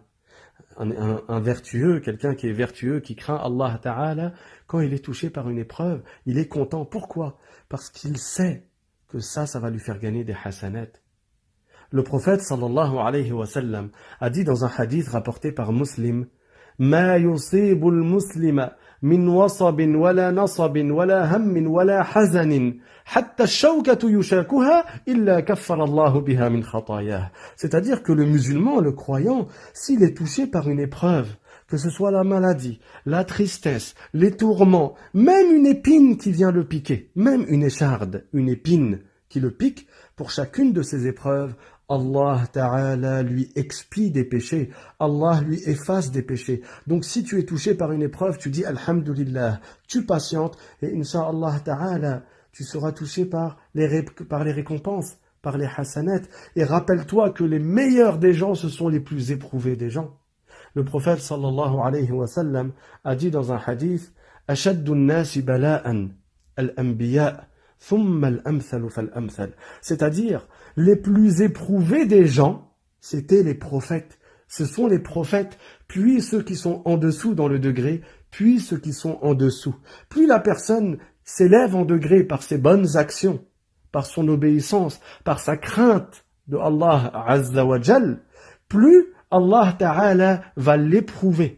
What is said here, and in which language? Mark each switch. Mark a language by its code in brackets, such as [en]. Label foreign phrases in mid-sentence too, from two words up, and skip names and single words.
[fr] Un vertueux, quelqu'un qui est vertueux, qui craint Allah Ta'ala, quand il est touché par une épreuve, il est content. Pourquoi? Parce qu'il sait que ça va lui faire gagner des hasanat. Le prophète [ar] صلى الله عليه وسلم [fr] a dit dans un hadith rapporté par Muslim, [ar] ما يصيب المسلم من وصب ولا نصب ولا هم ولا حزن حتى الشوكة يشاكها إلا كفر الله بها من خطاياه. [fr] C'est-à-dire que le musulman, le croyant, s'il est touché par une épreuve, que ce soit la maladie, la tristesse, les tourments, même une épine qui vient le piquer, même une écharde, une épine qui le pique, pour chacune de ces épreuves, Allah Ta'ala lui expie des péchés, Allah lui efface des péchés. Donc si tu es touché par une épreuve, tu dis Alhamdulillah, tu patientes et [ar] إن شاء الله تعالى, [fr] tu seras touché par les récompenses, par les hasanat. Et rappelle-toi que les meilleurs des gens, ce sont les plus éprouvés des gens. Le prophète [ar] صلى الله عليه وسلم [fr] a dit dans un hadith [ar] أشد الناس بلاء الأنبياء' [fr] c'est-à-dire, les plus éprouvés des gens, c'était les prophètes. Ce sont les prophètes, puis ceux qui sont en dessous dans le degré, puis ceux qui sont en dessous. Plus la personne s'élève en degré par ses bonnes actions, par son obéissance, par sa crainte de Allah [ar] عز وجل, [fr] plus Allah Ta'ala va l'éprouver.